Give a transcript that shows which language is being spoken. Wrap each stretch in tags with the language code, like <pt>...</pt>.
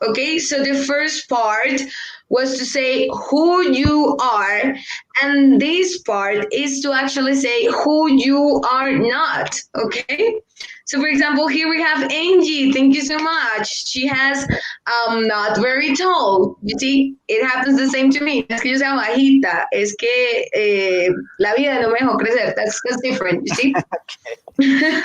<en>Okay, so the first part was to say who you are, and this part is to actually say who you are not. Okay, so for example, here we have Angie. Thank you so much. She has not very tall. You see, it happens the same to me.</en> <es>Es que yo sea bajita. Es que la vida no me dejó crecer.</es> <en>That's different. You see.</en>